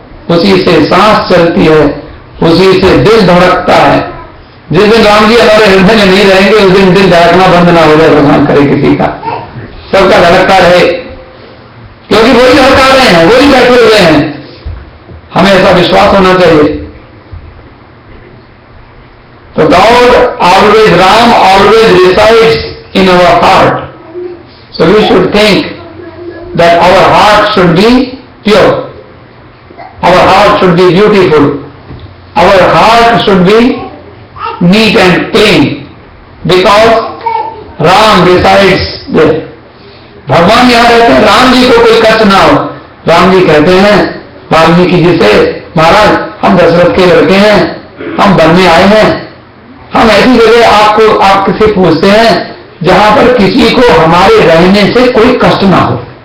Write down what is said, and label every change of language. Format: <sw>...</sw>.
<hi>उसी से सांस चलती है, उसी से दिल धड़कता है। जिस दिन राम जी हमारे हृदय में नहीं रहेंगे उस दिन दिल धड़कना बंद ना हो जाए, भगवान करे किसी का, सबका धड़कता रहे, क्योंकि वही धड़का रहे हैं, वही बैठे हुए हैं। हमें ऐसा विश्वास होना चाहिए। तो</hi> <en>God always, Ram always resides in our heart. So we should think that our heart should be pure. Our heart should be beautiful. Our heart should be neat and clean, because Ram resides there.</en> <hi>भगवान यहाँ रहते हैं, राम जी को कोई कष्ट ना हो। राम जी कहते हैं वाल्मीकि जी से, महाराज हम दशरथ के लड़के हैं, हम वन में आए हैं, हम ऐसी जगह आपसे पूछते हैं जहां पर किसी को हमारे रहने से कोई कष्ट ना हो।</hi>